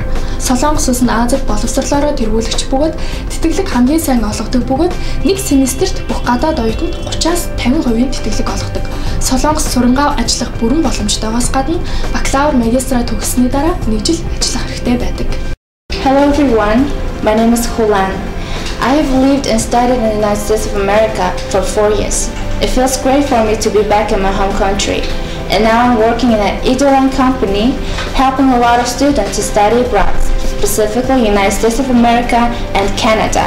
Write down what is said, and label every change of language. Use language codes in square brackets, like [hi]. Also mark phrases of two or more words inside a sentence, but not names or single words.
[mn] Солонгос улс нь Азид боловсрлоороо тэргүүлэгч бөгөөд тэтгэлэг хамгийн сайн олгодог бөгөөд нэг семестрт бүх гадаад оюутанд 30-аас 50% тэтгэлэг олгодог. Солонгос сурангаа ажиллах бүрэн боломжтойгоос гадна бакалавр, магистра төгссөний дараа 1 жил ажиллах хэрэгтэй байдаг. [en] Hello everyone, my name is Hulan. I have lived and studied in the United States of America for 4 years. It feels great for me to be back in my home country. And now I'm working in an Eduline company, helping a lot of students to study abroad, specifically United States of America and Canada.